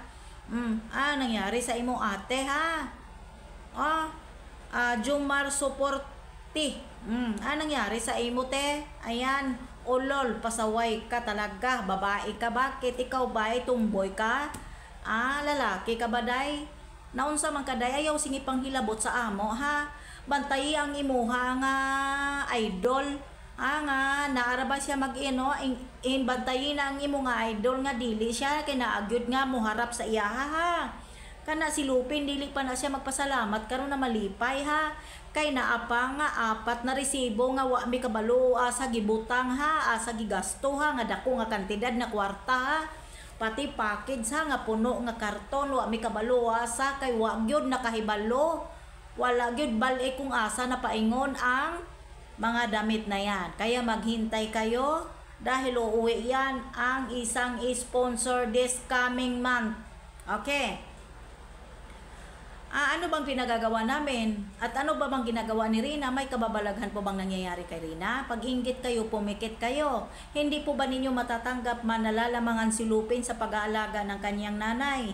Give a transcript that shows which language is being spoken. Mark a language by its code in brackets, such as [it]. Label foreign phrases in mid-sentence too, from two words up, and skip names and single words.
[ceb] Nangyari sa imo ate, ha? Jumar Suporti. Nangyari sa imo te? [tl] Ayan, ulol, pasaway ka talaga, babae ka. Bakit? Ikaw ba ay tumboy ka? Lalaki ka ba day? [ceb] Naunsa man ka day, ayaw singipang hilabot sa amo, ha? Bantay ang imuha nga idol. Nga, naara ba siya bantayin ang imo nga idol nga dili siya, kinaagyod nga muharap sa iya, ha? Kana si Lupin, dili pa na siya magpasalamat karon na malipay, ha? Kay naapa nga apat na resibo nga wa mi kabalo sa gibutang, ha? Sa gigasto, ha? Nga dako nga kantidad na kwarta, ha? Pati package, ha? Nga puno nga karton wa mi kabalo sa kay wa gyud nakahibalo. Wala gyud bal-e kung asa na paingon ang mga damit na yan. [tl] Kaya maghintay kayo dahil uuwi yan ang isang sponsor [en] this coming month. [tl] Okay? Ano bang pinagagawa namin? At ano ba bang ginagawa ni Rina? May kababalaghan po bang nangyayari kay Rina? Pag-inggit kayo, pumikit kayo. Hindi po ba ninyo matatanggap manalalamangan si Lupin sa pag-aalaga ng kanyang nanay?